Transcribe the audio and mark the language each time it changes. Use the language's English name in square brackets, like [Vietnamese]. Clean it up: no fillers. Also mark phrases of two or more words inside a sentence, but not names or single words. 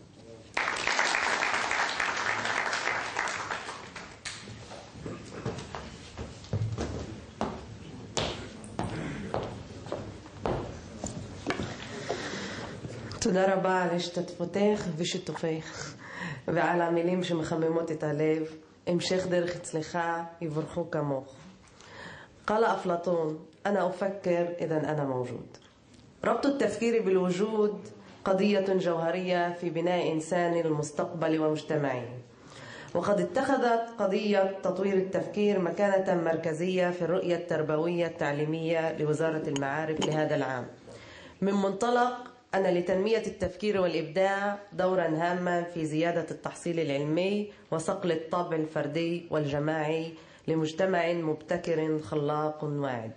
[Hebrew] תודה רבה על השתתפותך ושיתופך, ועל המילים שמחממות את הלב. המשך דרך אצלך, יברכו כמוך. [Arabic] قال أفلاطون أنا أفكر إذن أنا موجود. ربط التفكير بالوجود قضية جوهرية في بناء إنسان المستقبل ومجتمعه، وقد اتخذت قضية تطوير التفكير مكانة مركزية في الرؤية التربوية التعليمية لوزارة المعارف لهذا العام، من منطلق أن لتنمية التفكير والإبداع دورا هاما في زيادة التحصيل العلمي وصقل الطابع الفردي والجماعي لمجتمع مبتكر خلاق واعد.